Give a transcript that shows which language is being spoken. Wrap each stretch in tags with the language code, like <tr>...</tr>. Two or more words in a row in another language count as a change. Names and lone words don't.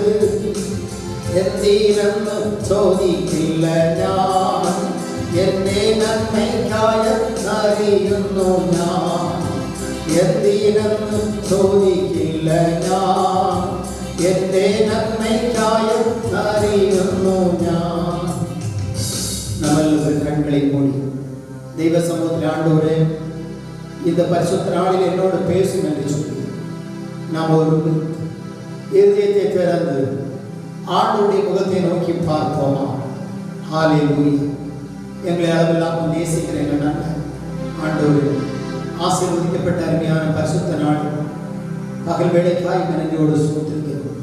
<ml>എന്തിനെന്ന് ചോദിക്കില്ല ഞാൻ, എന്റെ നന്മയ്ക്കായെന്നറിയുന്നു ഞാൻ. എന്തിനെന്ന് ചോദിക്കില്ല ഞാൻ, എന്റെ നന്മയ്ക്കായെന്നറിയുന്നു ഞാൻ. നമ്മളെല്ലാവരും കണ്ണുകളെ മൂടി ദൈവ സമൂഹത്തിൽ ആണ്ടവരെ</ml> <ta>இந்த பரிசுத்த நாளில் என்னோடு பேசும் என்று சொல்லி நாம் ஒரு இருதயத்தை திறந்து ஆண்டவருடைய முகத்தை நோக்கி பார்ப்போமா? ஹல்லேலூயா. எங்களை அளவில்லாமல் நேசிக்கிற எங்கள் நல்ல ஆண்டவர், ஆசீர்வதிக்கப்பட்ட அருமையான பரிசுத்த நாள் பகல் வேளைக்காய் நன்றியோடு சூத்திருக்கிறோம்.</ta>